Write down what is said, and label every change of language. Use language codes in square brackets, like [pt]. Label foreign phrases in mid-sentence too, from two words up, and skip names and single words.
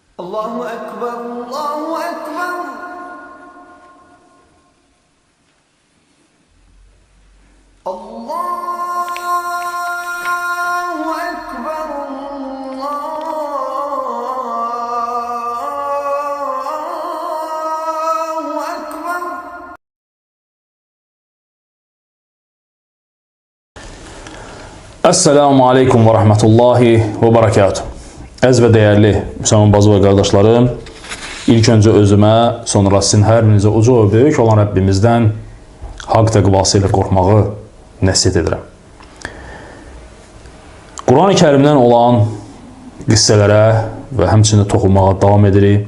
[ar] الله أكبر، الله أكبر. الله أكبر، الله أكبر. السلام عليكم ورحمة الله وبركاته. [az] Əziz və dəyərli müsəlman bacı və qardaşlarım, ilk öncə özümə, sonra sizin hər birinizə uca və böyük olan Rəbbimizdən haqq təqvası ilə qorxmağı nəsihət edirəm. Quran-ı Kərimdən olan qissələrə və həmçinin toxunmağa davam edirik.